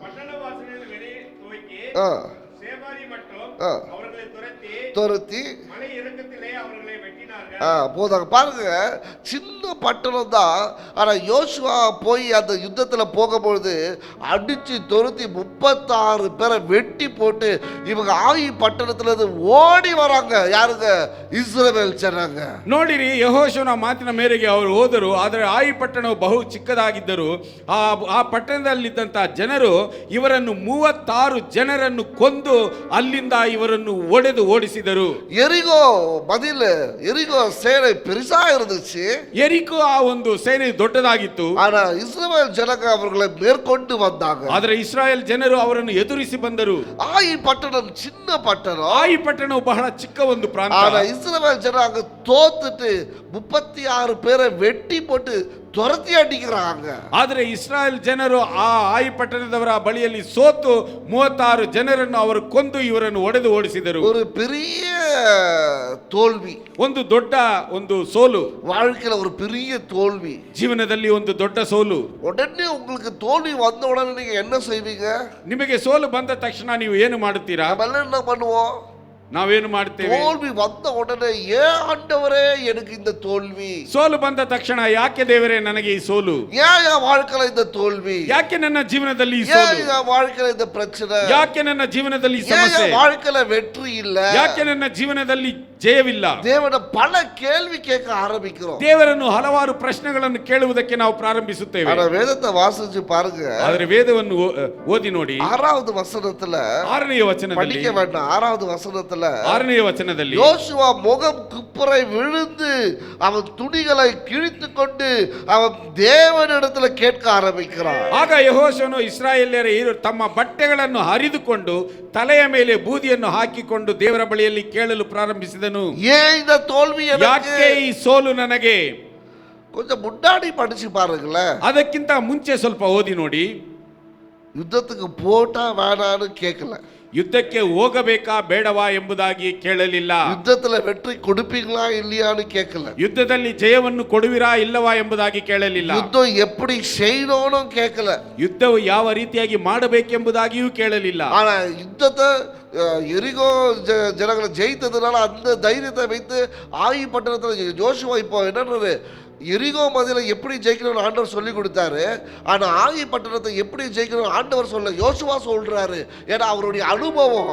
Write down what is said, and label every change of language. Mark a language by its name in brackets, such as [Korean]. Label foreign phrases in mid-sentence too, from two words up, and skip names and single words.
[Tamil] துரத்தி போதாங்க. பாருங்க, சின்ன பட்டணம் தான், ஆனா யோசுவா போய் அந்த யுத்தத்துல போகும்பொழுது அடிச்சு துரத்தி 36 பேரை வெட்டி போட்டு இவங்க ஆயி பட்டணத்துல இருந்து ஓடி வராங்க. யாருங்க? இஸ்ரவேல் ஜனங்க. [Kannada] ನೋಡಿರಿ, ಯೆಹೋಶುವನ ಮಾತಿನ ಮೇರೆಗೆ ಅವರು ಹೋದರು. ಆದರೆ ಆಯಿ ಪಟ್ಟಣವು ಬಹು ಚಿಕ್ಕದಾಗಿದ್ದರು. ಆ ಪಟ್ಟಣದಲ್ಲಿದ್ದಂತ ಜನರು ಇವರನ್ನು 36 ಜನರನ್ನು ಕೊಂದು ಅಲ್ಲಿಂದ ಇವರನ್ನು ಒಡೆದು ಓಡಿಸಿದರು. [Tamil] எரிகோ பதில், எரிகோ சேனை பெருசா இருந்துச்சு. [Kannada] ಎರಿಕೋ ಆ ಒಂದು ಸೇನೆ ದೊಡ್ಡದಾಗಿತ್ತು. [Tamil] ஆனா இஸ்ரவேல் ஜனங்க அவர்களை மேற்கொண்டு வந்தாங்க. [Kannada] ಆದರೆ ಇಸ್ರಾಯೇಲ್ ಜನರು ಅವರನ್ನು ಎದುರಿಸಿ ಬಂದರು. [Tamil] ஆயி பட்டணம் சின்ன பட்டணம். [Kannada] ಆಯಿ ಪಟ್ಟಣವು ಬಹಳ ಚಿಕ್ಕ ಒಂದು ಪ್ರಾಂತ. [Tamil] ஆனா இஸ்ரவேல் ஜனங்க அங்க தோத்துட்டு 36 பேரை வெட்டி போட்டு துரத்தி அடிக்கிறாங்க. [Kannada] ಆದರೆ ಇಸ್ರಾಯೇಲ್ ಜನರು ಆ ಆಯಿ ಪಟ್ಟಣದವರ ಬಳಿಯಲ್ಲಿ ಸೋತು 36 ಜನರನ್ನು ಅವರು ಕೊಂದು ಇವರನ್ನು ಒಡೆದು ಓಡಿಸಿದರು. [Tamil] ஒரு பெரிய தோல்வி, [Kannada] ಒಂದು ದೊಡ್ಡ ಒಂದು ಸೋಲು, [Tamil] வாழ்க்கையில ஒரு பெரிய தோல்வி, [Kannada] ಜೀವನದಲ್ಲಿ ಒಂದು ದೊಡ್ಡ ಸೋಲು. [Tamil] உடனே உங்களுக்கு தோல்வி வந்த உடனே நீங்க என்ன செய்வீங்க? [Kannada] ನಿಮಗೆ ಸೋಲು ಬಂದ ತಕ್ಷಣ ನೀವು ಏನು ಮಾಡುತ್ತೀರಾ? [Tamil] நம்ம என்ன பண்ணுவோம்? [Kannada] ನಾವೇನು ಮಾಡ್ತೇವೆ? [Tamil] தோல்வி வந்த உடனே ஏன் ஆண்டவரே எனக்கு இந்த தோல்வி? [Kannada] ಸೋಲು ಬಂದ ತಕ್ಷಣ ಯಾಕೆ ದೇವರೇ ನನಗೆ ಈ ಸೋಲು? [Tamil] ஏன் என் வாழ்க்கையில இந்த தோல்வி? [Kannada] ಯಾಕೆ ನನ್ನ ಜೀವನದಲ್ಲಿ ಈ [Tamil] ஏன் [Kannada] ಸೋಲು? [Tamil] என் வாழ்க்கையில இந்த பிரச்சனை? [Kannada] ಯಾಕೆ ನನ್ನ ಜೀವನದಲ್ಲಿ ಈ [Tamil] ஏன் [Kannada] ಸಮಸ್ಯೆ? [Tamil] என் வாழ்க்கையில வெற்றி இல்ல? [Kannada] ಯಾಕೆ ನನ್ನ ಜೀವನದಲ್ಲಿ ಜಯವಿಲ್ಲ. [Tamil] தேவனை பல கேள்வி கேட்க ஆரம்பிக்கிறோம். [Kannada] ದೇವರನ್ನು ಹಲವಾರು ಪ್ರಶ್ನೆಗಳನ್ನು ಕೇಳುವುದಕ್ಕೆ ನಾವು ಪ್ರಾರಂಭಿಸುತ್ತೇವೆ. [Tamil] ஆனா வேதத்தை வாசிச்சு பாருங்க. [Kannada] ಆದರೆ ವೇದವನ್ನು ಓದಿ ನೋಡಿ. [Tamil] 6வது வசனத்துல [Kannada] 6ನೇ ವಚನದಲ್ಲಿ [Tamil] படிக்க வேண்டாம். 6வது வசனத்துல [Kannada] 6ನೇ ವಚನದಲ್ಲಿ [Tamil] யோசுவா முகம் குப்புறை விழுந்து அவன் துணிகளை கிழித்து கொண்டு அவன் தேவனிடத்துல கேட்க ஆரம்பிக்கிறான். [Kannada] ಆಗ ಯೆಹೋಶುವನು ಇಸ್ರಾಯೇಲ್ಯರು ತಮ್ಮ ಬಟ್ಟೆಗಳನ್ನು ಹರಿದುಕೊಂಡು ತಲೆಯ ಮೇಲೆ ಬೂದಿಯನ್ನು ಹಾಕಿಕೊಂಡು ದೇವರ ಬಳಿಯಲ್ಲಿ ಕೇಳಲು ಪ್ರಾರಂಭಿಸಿದನು. [Tamil] ஏன் இந்த தோல்வி எனக்கு? [Kannada] ಯಾಕೆ ಈ ಸೋಲು ನನಗೆ? [Tamil] கொஞ்சம் முன்னாடி படிச்சு பாருங்களேன். [Kannada] ಅದಕ್ಕಿಂತ ಮುಂಚೆ ಸ್ವಲ್ಪ ಓದಿ ನೋಡಿ. [Tamil] யுத்தத்துக்கு போட்டா வேணான்னு கேட்கல. [Kannada] ಯುದ್ಧಕ್ಕೆ ಹೋಗಬೇಕಾ ಬೇಡವಾ ಎಂಬುದಾಗಿ ಕೇಳಲಿಲ್ಲ. [Tamil] ಯುದ್ಧத்துல வெற்றி கொடுப்பீங்களா இல்லையான்னு கேட்கல. [Kannada] ಯುದ್ಧದಲ್ಲಿ ಜಯವನ್ನು ಕೊಡುವಿರಾ ಇಲ್ಲವಾ ಎಂಬುದಾಗಿ ಕೇಳಲಿಲ್ಲ. [Tamil] யுத்தம் எப்படி செய்யணும்னு கேட்கல. [Kannada] ಯುದ್ಧವು ಯಾವ ರೀತಿಯಾಗಿ ಮಾಡಬೇಕೆಂಬುದಾಗಿಯೂ ಕೇಳಲಿಲ್ಲ. [Tamil] ஆனா யுத்தத்தை எரிகோ ஜனங்களை ஜெயித்ததுனால அந்த தைரியத்தை வைத்து ஆயி பட்டணத்துல ஜோஷுவா இப்போ என்னன்றது எரிகோ மதில எப்படி ஜெயிக்கணும்னு ஆண்டவர் சொல்லி கொடுத்தாரு. ஆனா ஆயி பட்டணத்தை எப்படி ஜெயிக்கணும் ஆண்டவர் சொல்ல யோசுவா சொல்றாரு. ஏன்னா அவருடைய அனுபவம்.